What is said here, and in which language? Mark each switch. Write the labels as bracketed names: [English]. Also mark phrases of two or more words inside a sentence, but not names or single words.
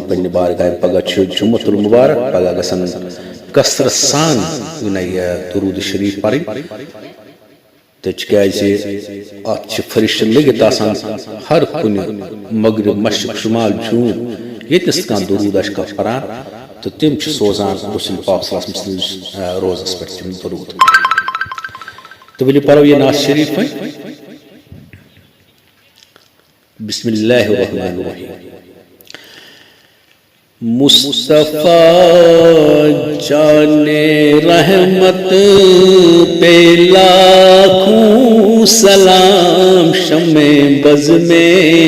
[Kashmiri] پنٛنہِ بارگاہہِ پگاہ چھُ جُمعۃ المبارک پگاہ گژھن کثرت سان یہِ درود شریٖف پرٕنۍ تہٕ تِکیٛازِ اَتھ چھِ فرشتہٕ لٔگِتھ آسان ہر کُنہِ مغرب مشرق شمال جوٗن ییٚتنَس کانٛہہ درود آسہِ کانٛہہ پران تہٕ تِم چھِ سوزان رسول پاک [Arabic] صلی اللہ علیہ وسلم [Kashmiri] سٕنٛدِس روزس پٮ۪ٹھ تِم درود تہٕ ؤلِو پرو یہِ نعت شریٖف وۄنۍ [Arabic] بسم اللہ الرحمن الرحیم [Urdu] مصطفیٰ جان رحمت پہ لاکھوں سلام شمع بز میں